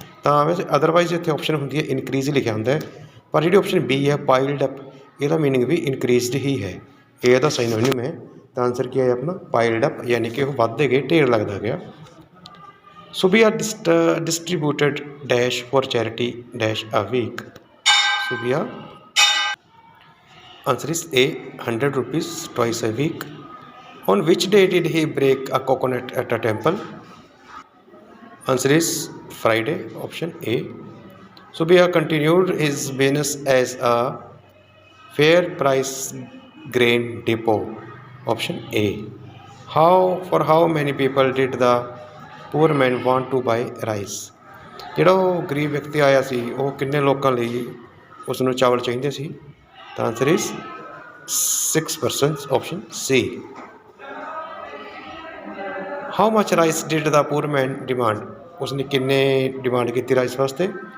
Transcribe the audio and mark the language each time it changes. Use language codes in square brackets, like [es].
[pa] ਤਾਂ ਵੈਸੇ ਅਦਰਵਾਈਜ਼ ਇੱਥੇ ਆਪਸ਼ਨ ਹੁੰਦੀ ਹੈ ਇਨਕਰੀਜ਼ ਲਿਖਿਆ ਹੁੰਦਾ ਹੈ, ਪਰ ਜਿਹੜੀ ਆਪਸ਼ਨ ਬੀ ਹੈ ਪਾਈਲਡ ਅਪ, ਇਹਦਾ ਮੀਨਿੰਗ ਵੀ ਇਨਕਰੀਜ਼ਡ ਹੀ ਹੈ। ਇਹ ਇਹਦਾ ਸਾਈਨੋਨਿਮ ਹੈ। ਤਾਂ ਆਂਸਰ ਕੀ ਹੈ ਆਪਣਾ? ਪਾਈਲਡ ਅਪ, ਯਾਨੀ ਕਿ ਉਹ ਵੱਧਦੇ ਗਏ, ਢੇਰ ਲੱਗਦਾ ਗਿਆ। [en] Subbiah distributed dash for charity dash a week? Subbiah, answer is A, 100 rupees twice a week. On which day did he break a coconut at a temple? Answer is Friday, option A. Subbiah continued his business as a fair price grain depot, option A. For how many people did the poor man want to buy rice? [pa] ਜਿਹੜਾ ਉਹ ਗਰੀਬ ਵਿਅਕਤੀ ਆਇਆ ਸੀ, ਉਹ ਕਿੰਨੇ ਲੋਕਾਂ ਲਈ ਉਸ ਨੂੰ ਚਾਵਲ ਚਾਹੀਦੇ ਸੀ? ਤਾਂ [en] Answer is 6 persons, option C. How much rice did the poor man demand? [pa] ਉਸਨੇ ਕਿੰਨੇ ਡਿਮਾਂਡ ਕੀਤੀ ਰਾਈਸ ਵਾਸਤੇ?